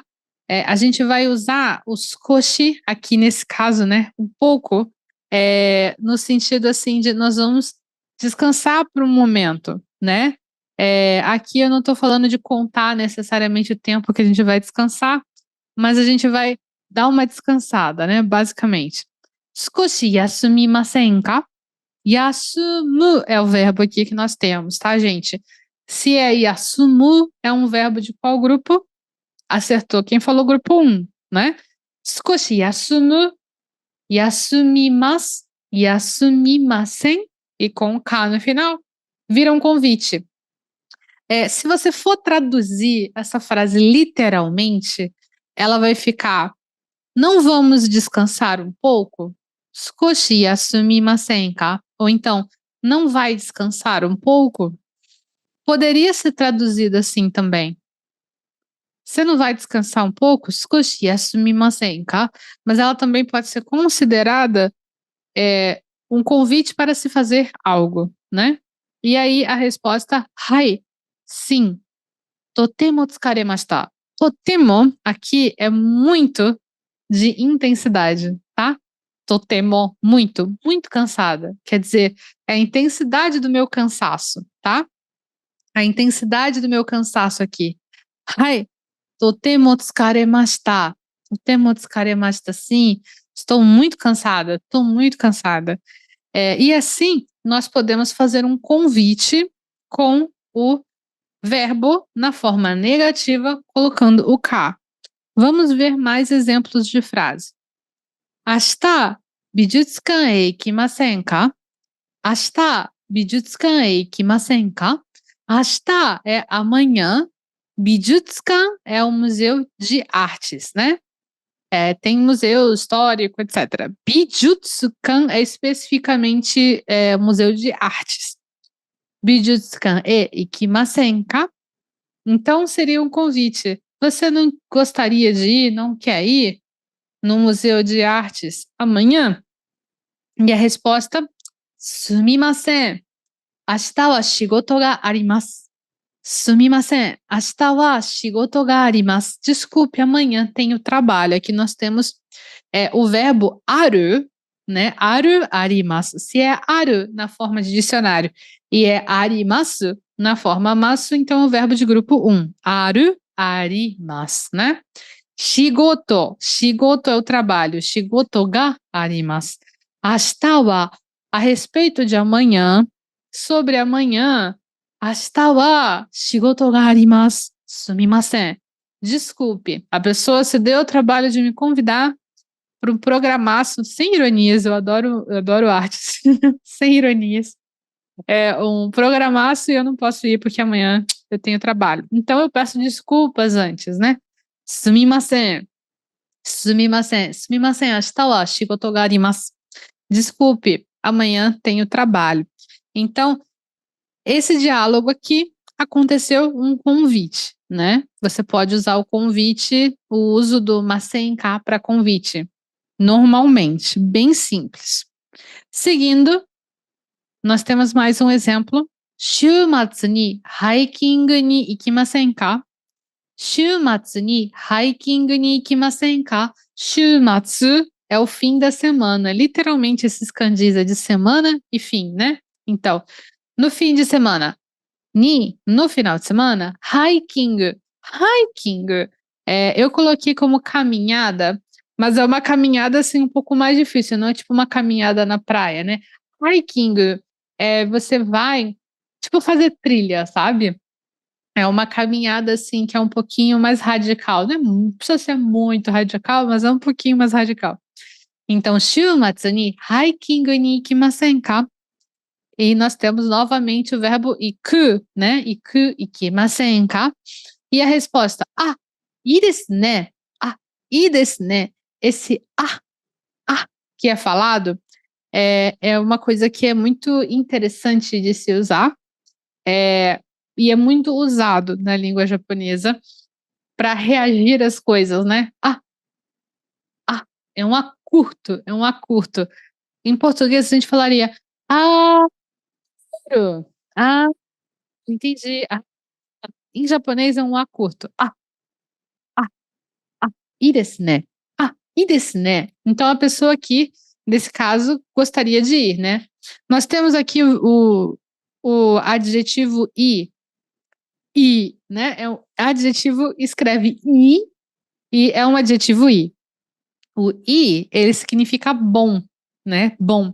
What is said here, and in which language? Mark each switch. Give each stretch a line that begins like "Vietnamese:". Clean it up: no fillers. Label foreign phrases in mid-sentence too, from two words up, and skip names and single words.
Portuguese: A gente vai usar o skoshi aqui nesse caso, né? Um pouco, no sentido assim de nós vamos descansar por um momento, né? Aqui eu não estou falando de contar necessariamente o tempo que a gente vai descansar, mas a gente vai dar uma descansada, né? Basicamente.
Japanese: 少し休みませんか?
Portuguese: Yasumu é o verbo aqui que nós temos, tá, gente? Se é yasumu, é um verbo de qual grupo? Acertou quem falou grupo 1, né?
Japanese: 少し休む、休みます、休みません,
Portuguese: e com o K no final, vira um convite. Se você for traduzir essa frase literalmente, ela vai ficar: não vamos descansar um pouco?
Japanese: 少し休みませんか?
Portuguese: Ou então, não vai descansar um pouco? Poderia ser traduzido assim também. Você não vai descansar um pouco?
Japanese: 少し休みませんか?
Portuguese: Mas ela também pode ser considerada um convite para se fazer algo, né? E aí a resposta, hai, sim.
Japanese: とても疲れました.
Portuguese: Totemo aqui é muito de intensidade, tá? Totemo, muito, muito cansada. Quer dizer, é a intensidade do meu cansaço, tá? A intensidade do meu cansaço aqui.
Japanese: はい、とても疲れました. とても疲れました,
Portuguese: sim. Estou muito cansada, estou muito cansada. E assim, nós podemos fazer um convite com o verbo na forma negativa, colocando o K. Vamos ver mais exemplos de frase.
Japanese: 明日、美術館へ行きませんか? 明日、美術館へ行きませんか?
Portuguese: 明日 é amanhã, 美術館 é um museu de artes, né? Tem museu histórico, etc. Bijutsukan é especificamente museu de artes.
Japanese: 美術館へ行きませんか?
Portuguese: Então seria um convite. Você não gostaria de ir, não quer ir no museu de artes amanhã? E a resposta,
Japanese: すみません. 明日は仕事があります。すみません。明日は仕事があります。
Portuguese: Desculpe, amanhã tenho trabalho. Aqui nós temos o verbo aru, né?
Japanese: ある、あります.
Portuguese: Se é aru na forma de dicionário e é arimasu na forma masu, então é o verbo de grupo 1.
Japanese: ある、あります, né?
Portuguese: Shigoto. Shigoto é o trabalho.
Japanese: 仕事があります. 明日は,
Portuguese: a respeito de amanhã, sobre amanhã.
Japanese: 明日は仕事があります. すみません.
Portuguese: Desculpe, a pessoa se deu o trabalho de me convidar para um programaço, sem ironias, eu adoro artes, sem ironias. É um programaço e eu não posso ir porque amanhã eu tenho trabalho. Então eu peço desculpas antes, né?
Japanese: すみません。すみません. すみません、明日は仕事があります.
Portuguese: Desculpe, amanhã tenho trabalho. Então, esse diálogo aqui aconteceu um convite, né? Você pode usar o convite, o uso do masen-ka para convite. Normalmente, bem simples. Seguindo, nós temos mais um exemplo.
Japanese: 週末にハイキングに行きませんか? 週末にハイキングに行きませんか?
Portuguese: Shumatsu é o fim da semana. Literalmente, esses kanjis é de semana e fim, né? Então, no fim de semana, no final de semana, hiking. Hiking. Eu coloquei como caminhada, mas é uma caminhada assim um pouco mais difícil, não é tipo uma caminhada na praia, né? Hiking, você vai, tipo, fazer trilha, sabe? É uma caminhada assim que é um pouquinho mais radical, né? Não precisa ser muito radical, mas é um pouquinho mais radical. Então,
Japanese: 週末にハイキングに行きませんか?
Portuguese: E nós temos novamente o verbo iku, né?
Japanese: 行く、行きませんか?
Portuguese: E a resposta,
Japanese: いいですね. いいですね.
Portuguese: Esse que é falado é uma coisa que é muito interessante de se usar. E é muito usado na língua japonesa para reagir às coisas, né? É um acurto, é um acurto. Em português a gente falaria, quero. Entendi. Em japonês é um acurto.
Japanese: いいですね。いいですね.
Portuguese: Então a pessoa aqui, nesse caso, gostaria de ir, né? Nós temos aqui o adjetivo i, né? O adjetivo escreve i e é um adjetivo i. O i, ele significa bom, né? Bom.